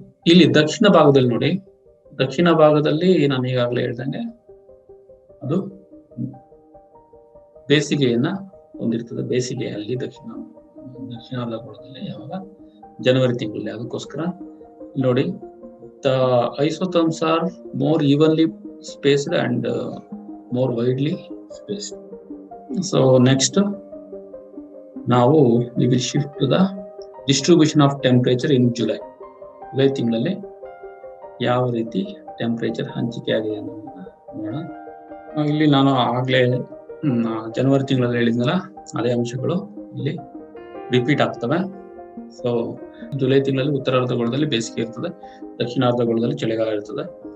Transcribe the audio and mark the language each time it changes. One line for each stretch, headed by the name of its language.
Kannada: ಇಲ್ಲಿ ದಕ್ಷಿಣ ಭಾಗದಲ್ಲಿ ನೋಡಿ, ದಕ್ಷಿಣ ಭಾಗದಲ್ಲಿ ನಾನು ಈಗಾಗಲೇ ಹೇಳ್ದಂಗೆ ಅದು ಬೇಸಿಗೆಯನ್ನ ಹೊಂದಿರ್ತದೆ. ಬೇಸಿಗೆಯಲ್ಲಿ ದಕ್ಷಿಣಾರ್ಧಗೋಳದಲ್ಲಿ ಯಾವಾಗ ಜನವರಿ ತಿಂಗಳಲ್ಲಿ. ಅದಕ್ಕೋಸ್ಕರ ನೋಡಿ,
English: The isotherms are more evenly spaced and more widely spaced. So next
Kannada: ನಾವು
English: we will shift to the distribution of temperature in July.
Kannada: July ತಿಂಗಳಲ್ಲಿ ಯಾವ ರೀತಿ ಟೆಂಪರೇಚರ್ ಹಂಚಿಕೆ ಆಗಿದೆ ಅನ್ನೋದನ್ನ ನೋಡೋಣ. ಇಲ್ಲಿ ನಾನು ಆಗ್ಲೇ ಜನವರಿ ತಿಂಗಳಲ್ಲಿ ಹೇಳಿದ್ನಲ್ಲ, ಅದೇ ಅಂಶಗಳು ಇಲ್ಲಿ ರಿಪೀಟ್ ಆಗ್ತವೆ. ಸೊ ಜುಲೈ ತಿಂಗಳಲ್ಲಿ ಉತ್ತರಾರ್ಧಗೋಳದಲ್ಲಿ ಬೇಸಿಗೆ ಇರ್ತದೆ, ದಕ್ಷಿಣಾರ್ಧಗೋಳದಲ್ಲಿ ಚಳಿಗಾಲ ಇರ್ತದೆ.